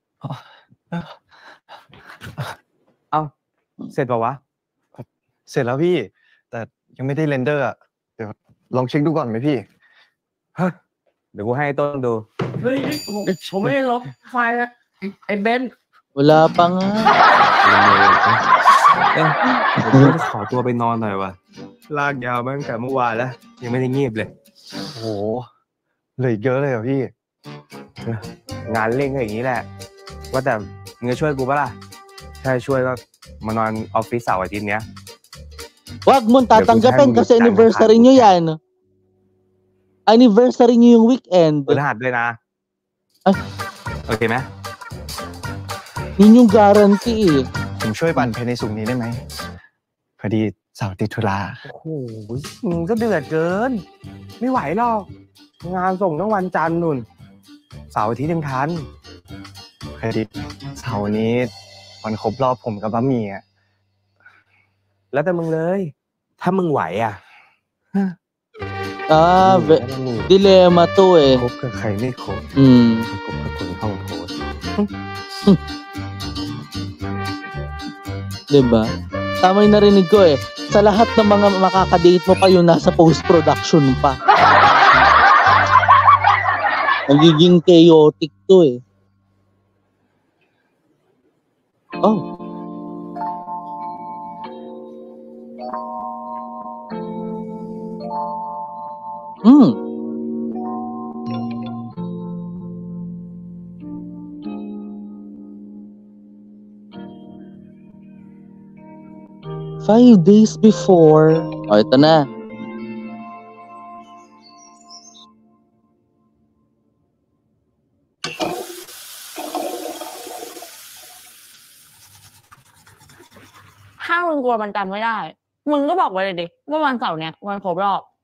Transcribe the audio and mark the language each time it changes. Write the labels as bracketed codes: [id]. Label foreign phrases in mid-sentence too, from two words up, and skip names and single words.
[th] เสร็จป่าวะ เสร็จแล้วพี่ แต่ยังไม่ได้เรนเดอร์อ่ะ เดี๋ยวลองเช็คดูก่อนไหมพี่ เดี๋ยวกูให้ต้นดู เฮ้ยผมไม่ได้ลบไฟล์นะไอ้เบน [tl] Wala pa nga. [th] ผมจะขอตัวไปนอนหน่อยวะลากยาวมาตั้งแต่เมื่อวานแล้วยังไม่ได้งีบเลย โอ้โหเหลืออีกเยอะเลยเหรอพี่ งานเร่งก็อย่างนี้แหละ ว่าแต่มึงจะช่วยกูปะล่ะถ้าช่วยก็มานอนออฟฟิศเสาร์อาทิตย์เนี้ย [tl] Wag mong tatanggapin kasi anniversary nyo yan. Anniversary nyo yung weekend. [th] พฤหัสด้วยนะ โอเคไหม [tl] Yun yung guarantee eh. [th] ผมช่วยปั่นเพลงในสุกร์นี้ได้ไหมพอดีเสาร์ติดธุระ โอ้โหมึงก็เดือดเกิน ไม่ไหวหรอก งานส่งต้องวันจันทร์นู่น เสาร์อาทิตย์ยังทัน พอดีเสาร์นี้วันครบรอบผมกับบะหมี่อ่ะ แล้วแต่มึงเลย ถ้ามึงไหวอ่ะ [tl] Dilemma to eh. [th] คบกับใครไม่คบ คบกับคนเข้าโพส [tl] Diba? Tama yung narinig ko eh. Sa lahat ng mga makakadate mo pa yung nasa post-production pa. Nagiging chaotic to eh. Oh. Hmm. [en] Five days before. [tl] Ito na. [th] ถ้ามึงกลัวมันจำไม่ได้ มึงก็บอกไว้เลยดิว่าวันเสาร์เนี้ยวันครบรอบ